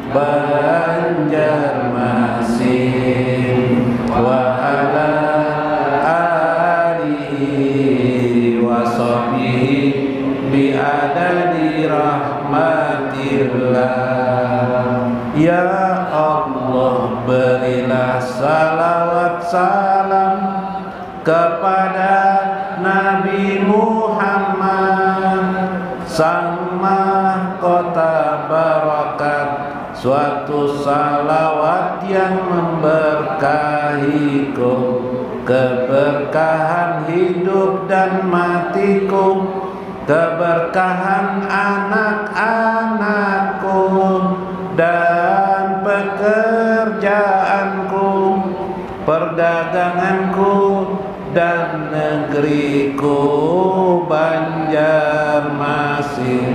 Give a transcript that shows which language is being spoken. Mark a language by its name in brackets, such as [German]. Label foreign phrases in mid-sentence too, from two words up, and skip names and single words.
[Arabic] Banjarmasin وعلى آله وصحبه بعدد رحمة الله. [Indonesian] Ya Allah, berilah salawat salam kepada Nabi Muhammad, sang mahkota barakat, suatu salawat yang memberkahiku, keberkahan hidup dan matiku, keberkahan anak-anakku dan pekerjaanku, perdaganganku dan negeriku Banjarmasin.